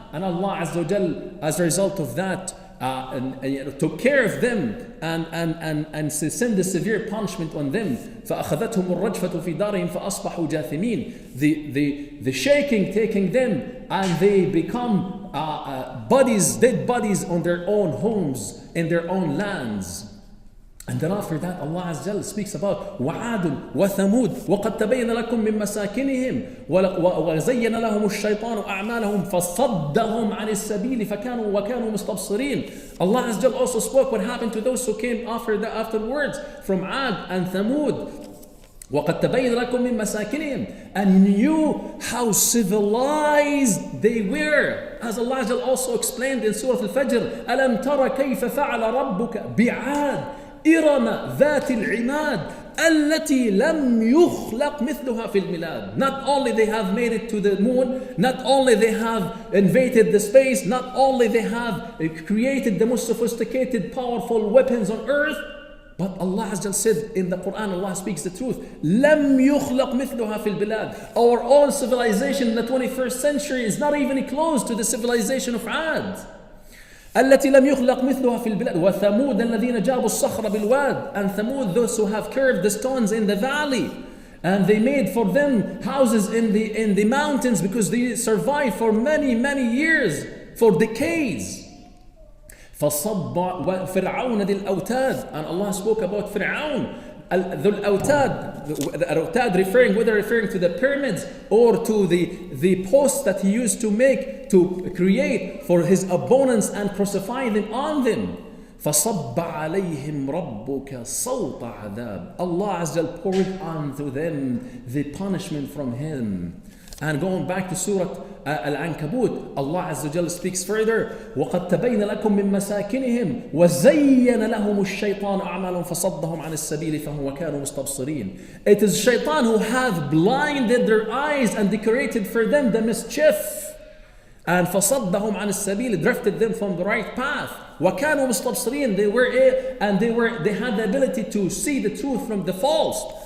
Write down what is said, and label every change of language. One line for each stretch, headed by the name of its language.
English: And Allah Azza wa Jal, as a result of that, took care of them and send a severe punishment on them.
Arabic: فَأَخَذَتْهُمُ الرَّجْفَةُ فِي دَارِهِمْ فَأَصْبَحُوا جَاثِمِينَ.
English: The shaking taking them and they become dead bodies on their own homes, in their own lands. And then after that, Allah Azza wa Jal speaks about
Arabic: وَعَادٌ وَثَمُودٌ وَقَدْ تَبَيَّنَ لَكُم مِّن مَّسَاكِنِهِمْ وَزَيَّنَ لَهُمُ الشَّيْطَانُ أَعْمَالَهُمْ فَصَدَّهُم عَنِ السَّبِيلِ وَكَانُوا مُسْتَبْصِرِينَ.
English: Allah Azza wa Jal also spoke what happened to those who came afterwards from Ad and Thamud.
Arabic: وَقَدْ تَبَيَّنَ لَكُم مِّن مَّسَاكِنِهِمْ,
English: and knew how civilized they were. As Allah Azza wa Jal also explained in Surah Al-Fajr,
Arabic: أَلَمْ تَرَ كَيْفَ فَعَلَ رَبُّكَ بِعَادٍ إِرَمَ ذَاتِ الْعِمَادِ التي لم يخلق مثلها في البلاد.
English: Not only they have made it to the moon, not only they have invaded the space, not only they have created the most sophisticated, powerful weapons on earth, but Allah Azza wa Jal said in the Quran, Allah speaks the truth,
Arabic: لم يخلق مثلها في البلاد.
English: Our own civilization in the 21st century is not even close to the civilization of Ad.
Arabic: التي لم يخلق مثلها في البلاد وثمود الذين جابوا الصخر بالواد.
English: And Thamud, those who have curved the stones in the valley, and they made for them houses in the mountains because they survived for many years, for decades.
Arabic: فصب فرعون ذي الأوتاد.
English: And Allah spoke about Fir'aun, ذو الأوتاد, referring to the pyramids or to the posts that he used to make, to create for his opponents and crucify them on them.
Arabic: فَصَبَّ عَلَيْهِمْ رَبُّكَ صَوْتَ عَذَابٍ.
English: Allah Azza wa Jal poured onto them the punishment from Him. And going back to Surah Al-Ankabut, Allah Azza wa Jal speaks further,
Arabic: وَقَدْ تَبَيْنَ لَكُم مِّن مَّسَاكِنِهِمْ وَزَيَّنَ لَهُمُ الشَّيْطَانُ أَعْمَالَهُمْ فَصَدَّهُمْ عَنِ السَّبِيلِ فَهُمْ وَكَانُوا مُسْتَبْصِرِينَ.
English: It is Shaitan who hath blinded their eyes and decorated for them the mischief. And
Arabic: فَصَدَّهُمْ عَنِ السَّبِيلِ,
English: drifted them from the right path.
Arabic: وَكَانُوا مُسْتَبْصِرِينَ,
English: they had the ability to see the truth from the false.